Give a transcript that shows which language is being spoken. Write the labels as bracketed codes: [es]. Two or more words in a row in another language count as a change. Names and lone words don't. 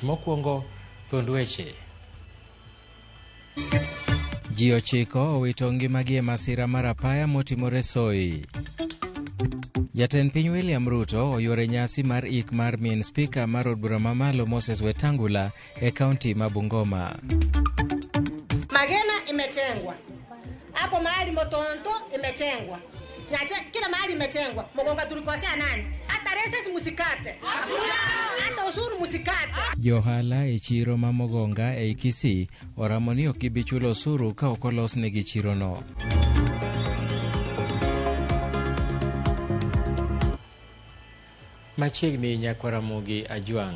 [luo] Mokwongo, thuond weche. Ji 9 owito ngimagi e masira mar apaya motimore Soi. Jatend piny William Ruto oyore nyasi mar ik mar min spika mar od bura mamalo Moses Wetangula e kaunti ma Bungoma. [sw] Magena imetengwa. Hapo mahali Motonto imetengwa. Kila mahali imetengwa. Mogonga tulikosea nani? Hata reses musikate. Hata usuru musikate. [luo] Johala e chiro ma Mogonga e Kisii oramo ni ok gibi chulo usuru ka ok olos negi chirono. Machiegni Nyakwaramogi Ajwang'.